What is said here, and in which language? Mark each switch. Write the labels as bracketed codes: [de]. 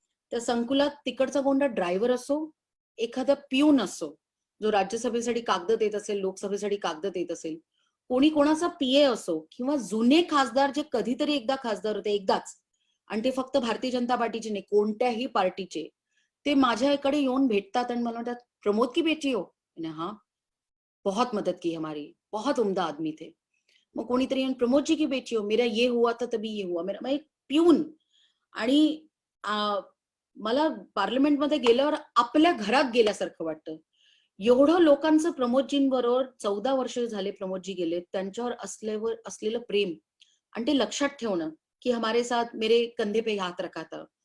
[mr] त्या संकुलात तिकडचा कोणता ड्रायव्हर असो, एखादा पिऊन असो, जो राज्यसभेसाठी कागद देत असेल, लोकसभेसाठी कागद देत असेल, कोणी कोणाचा पीए असो किंवा जुने खासदार जे कधीतरी एकदा खासदार होते, एकदाच, आणि ते फक्त भारतीय जनता पार्टीचे नाही, कोणत्याही पार्टीचे, ते माझ्याकडे येऊन भेटतात आणि मला म्हणतात, [hi] "प्रमोद की बेटी हो?" मैंने हाँ, बहुत मदद की हमारी, बहुत उम्दा आदमी थे. [mr] मग कोणीतरी येऊन, [hi] "प्रमोद जी की बेटी हो, मेरा ये हुआ था तभी ये हुआ." [mr] मेरा, मैं एक पिऊन आणि मला पार्लमेंटमध्ये गेल्यावर आपल्या घरात गेल्यासारखं वाटतं. एवढं लोकांचं प्रमोदजींबरोबर 14 वर्ष झाले प्रमोदजी गेलेत. त्यांच्यावर असलेलं प्रेम आणि ते लक्षात ठेवणं, की [hi] हमारे साथ मेरे कंधे पे हात रखा था.